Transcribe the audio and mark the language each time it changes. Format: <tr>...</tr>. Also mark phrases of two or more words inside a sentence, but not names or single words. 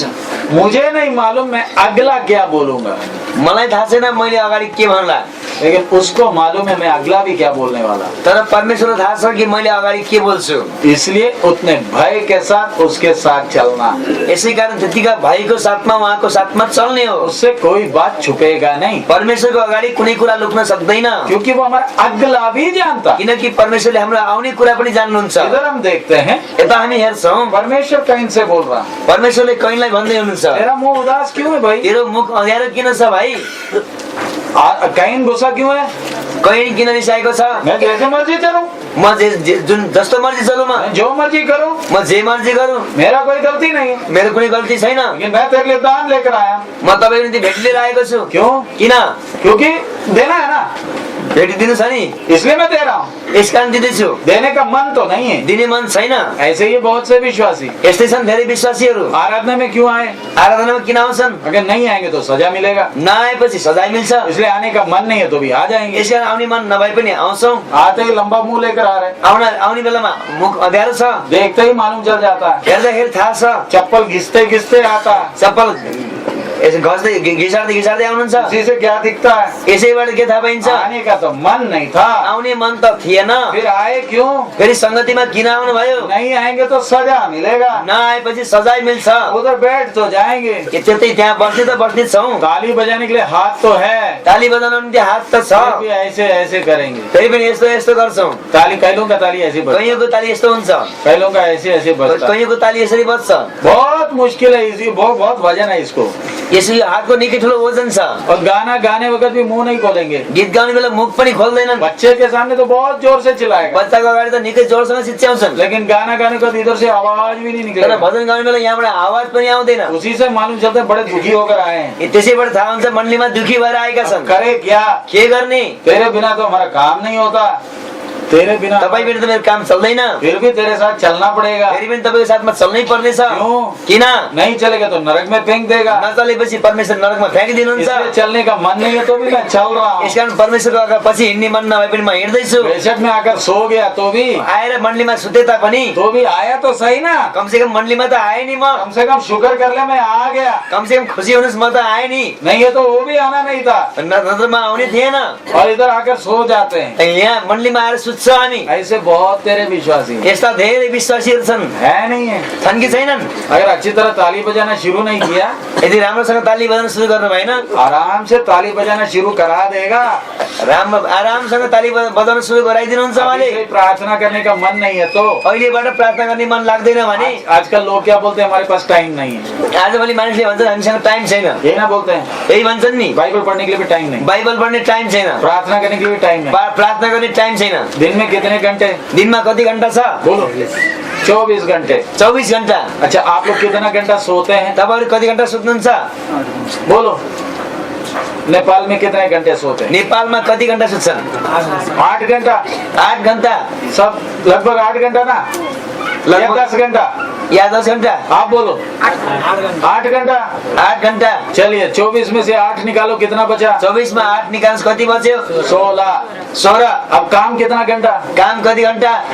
<hi>मुझे नहीं मालूम मैं अगला क्या बोलूंगा,</hi> <ne>मलाई थाहा छैन मैले अगाडि के भन्ला,</ne> <hi>लेकिन उसको मालूम है मैं अगला भी क्या बोलने वाला।</hi> <ne>तर परमेश्वरलाई थाहा छ कि मैले अगाडि के बोल्छु।</ne> <hi>इसलिए उतने भय के साथ उसके साथ चलना।</hi> <ne>यसै कारण त्यतिका भाइको साथमा उहाँको साथमा चल्ने हो।</ne> <hi>उससे कोई बात छुपेगा नहीं,</hi> <ne>परमेश्वरको अगाडि कुनै कुरा लुक्न सक्दैन,</ne> <hi>क्योंकि वो हमारा अगला भी जानता।</hi> <ne>किनकि परमेश्वरले हाम्रो आउने कुरा पनि जान्नुहुन्छ।</ne> <hi>इधर हम देखते हैं,</hi> <ne>यता हामी हेर्छौँ</ne> <hi>परमेश्वर काइन से बोल रहा,</hi> <ne>परमेश्वरले कयनलाई भन्दै हुनुहुन्छ,</ne> <hi>तेरा मुंह उदास क्यों है भाई?</hi> <ne>तेरो मुख अँध्यारो किन छ भाइ?</ne> <hi>काइन गुस्सा क्यों है?</hi> <ne>कयन किन रिसाएको छ?</ne> <hi>मैं जैसे मर्जी चलूं,</hi> <ne>म जुन जस्तो मर्जी चलु,</ne> <hi>मैं जो मर्जी करूं,</hi> <ne>म जे मर्जी गरौँ,</ne> <hi>मेरा कोई गलती नहीं है,</hi> <ne>मेरो कुनै गल्ती छैन।</ne> <hi>लेकिन मैं तेरे लिए दान लेकर आया।</hi> <ne>म तपाईँको निम्ति भेट लिएर आएको छु।</ne> <hi>क्यों?</hi> <ne>किन?</ne> <hi>क्योंकि देना है ना,</hi> <ne>भेट दिनु छ नि,</ne> <hi>इसलिए मैं दे रहा हूँ।</hi> <ne>यस कारण दिँदैछु।</ne> <hi>देने का मन तो नहीं है,</hi> <ne>दिने मन छैन।</ne> <hi>ऐसे ही बहुत से विश्वासी</hi> <ne>यस्तै छन् धेरै विश्वासीहरू।</ne> <hi>आराधना में क्यों आए?</hi> <ne>आराधनामा किन आउँछन्?</ne> <hi>अगर नहीं आएंगे तो सजा मिलेगा,</hi> <ne>नआएपछि सजाय मिल्छ।</ne> <hi>इसलिए आने का मन नहीं है तो भी आ जाएंगे।</hi> <ne>यस कारण आउने मन नभए पनि आउँछौँ।</ne> <hi>आते ही लंबा मुंह लेकर आ रहे,</hi> <ne>आउने बेलामा मुख अँध्यारो छ,</ne> <hi>देखते ही मालूम चल जाता है।</hi> <ne>हेर्दाखेरि थाहा छ।</ne> <hi>चप्पल घिसते घिसते आता,</hi> <ne>चप्पल यसो घिसार्दै आउनुहुन्छ</ne> <hi>उसी से क्या दिखता है?</hi> <ne>यसैबाट के थाहा पाइन्छ?</ne> <hi>आने का तो मन नहीं था,</hi> <ne>आउने मन त थिएन,</ne> <hi>फिर आए क्यों?</hi> <ne>फेरि संगतिमा किन आउनु भयो?</ne> <hi>नहीं आएंगे तो सजा मिलेगा,</hi> <ne>नआएपछि सजाय मिल्छ।</ne> <hi>उधर बैठ तो जाएंगे।</hi> <ne>त्यतै त्यहाँ बस्ने त बस्ने छौँ,</ne> <hi>ताली बजाने के लिए हाथ तो है,</hi> <ne>ताली बजाउनु निम्ति हात त छ,</ne> <hi>फिर भी ऐसे ऐसे करेंगे।</hi> <ne>फेरि पनि यस्तो यस्तो गर्छौँ।</ne> <hi>ताली कैलों का ताली ऐसे बजता,</hi> <ne>कैयौँको ताली यस्तो हुन्छ,</ne> <hi>कैलों का ऐसे ऐसे बजता।</hi> <ne>कैयौँको ताली यसरी बज्छ।</ne> <hi>बहुत मुश्किल है, इसी बहुत वजन है इसको।</hi> <ne>यसरी हातको निकै ठुलो वजन छ।</ne> <hi>और गाना गाने वक्त भी मुंह नहीं खोलेंगे,</hi> <ne>गीत गाउने बेला मुख पनि खोल्दैनन्।</ne> <hi>बच्चे के सामने तो बहुत जोर से चिल्लाएगा,</hi> <ne>बच्चाको अगाडि त निकै जोरसँग चिच्याउँछन्,</ne> <hi>लेकिन गाना गाने का इधर से आवाज भी नहीं</hi> <ne>तर</ne> <hi>निकलेगा।</hi> <ne>भजन गाउने बेला यहाँबाट आवाज पनि आउँदैन।</ne> <hi>उसी से मालूम चलता है बड़े दुखी होकर आए हैं।</hi> <ne>त्यसैबाट थाहा हुन्छ मण्डलीमा दुखी भएर आएका छन्।</ne> <hi>करे क्या?</hi> <ne>के गर्ने?</ne> <hi>तेरे बिना तो हमारा काम नहीं होता, तेरे बिना</hi> <ne>तपाईँ बिना त मेरो काम चल्दैन,</ne> <hi>फिर भी तेरे साथ चलना पड़ेगा।</hi> <ne>फेरि पनि तपाईँको साथमा चल्नै पर्नेछ।</ne> <hi>क्यों?</hi> <ne>किन?</ne> <hi>नहीं चलेगा तो नरक में फेंक देगा।</hi> <ne>नचलेपछि परमेश्वर नरकमा फ्याँकिदिनुहुन्छ।</ne> <hi>इसलिए चलने का मन नहीं है तो भी मैं चल रहा हूँ।</hi> <ne>यसकारण परमेश्वरको अगाडि पछि हिँड्ने मन नभए पनि म हिँड्दैछु।</ne> <hi>बेशक में आकर सो गया तो भी</hi> <ne>आएर मण्डलीमा सुते तापनि</ne> <hi>आया तो सही ना,</hi> <ne>कमसेकम मण्डलीमा त आए नि, म</ne> <hi>कम से कम शुक्र कर ले मैं आ गया।</hi> <ne>कमसेकम खुसी हुनुहोस् म त आए नि,</ne> <hi>नहीं है तो वो भी आना नहीं था,</hi> <ne>नत्र म आउने थिएन।</ne> <hi>और इधर आकर सो जाते हैं।</hi> <ne>यहाँ मण्डलीमा आएर सुत्छ हामी।</ne> <hi>ऐसे बहुत तेरे विश्वासी हैं।</hi> <ne>यस्ता धेरै विश्वासीहरू छन्,</ne> <hi>है नहीं है?</hi> <ne>छन् कि छैनन्?</ne> <hi>अगर अच्छी तरह ताली बजाना शुरू नहीं किया,</hi> <ne>यदि राम्रोसँग ताली बजाउन सुरु गर्नु भएन,</ne> <hi>आराम से ताली बजाना शुरू करा देगा।</hi> <ne>आरामसँग ताली बजाउन सुरु गराइदिनुहुन्छ</ne> <hi>अभी</hi> <ne>उहाँले।</ne> <hi>से प्रार्थना करने का मन नहीं है तो</hi> <ne>अहिलेबाट प्रार्थना गर्ने मन लाग्दैन भने</ne> <hi>आजकल लोग क्या बोलते हैं, हमारे पास टाइम नहीं है,</hi> <ne>आजभोलि मानिसले भन्छन् हामीसँग टाइम छैन,</ne> <hi>यही ना बोलते हैं।</hi> <ne>यही भन्छन् नि।</ne> <hi>बाइबल पढ़ने के लिए भी टाइम नहीं,</hi> <ne>बाइबल पढ्ने टाइम छैन,</ne> <hi>प्रार्थना करने के लिए भी टाइम नहीं।</hi> <ne>प्रार्थना गर्ने टाइम छैन।</ne> <hi>दिन में कितने घंटे?</hi> <ne>दिनमा कति घण्टा छ?</ne> <hi>बोलो। 24 घंटे।</hi> <ne>24 घण्टा।</ne> <hi>अच्छा, आप लोग कितना घंटा सोते हैं? तपाईहरु कति घण्टा सुत्नुहुन्छ? बोलो। नेपाल में कितने घंटे सोते हैं?</hi> <ne>नेपालमा कति घण्टा सुत्छन्?</ne> <hi>8 घंटा।</hi> <ne>8 घण्टा।</ne> <hi>सब लगभग 8 घंटा ना, लगभग 10 घंटा</hi> <ne>या 10 घण्टा?</ne> <hi>आप बोलो। 8 घंटा।</hi> <ne>8 घण्टा।</ne> <hi>चलिए 24 में से 8 निकालो, कितना बचा?</hi> <ne>24 मा 8 निकाल्नुस् कति बच्यो?</ne> <hi>16।</hi> <ne>16।</ne> <hi>अब काम कितना घंटा?</hi> <ne>काम कति घण्टा?</ne>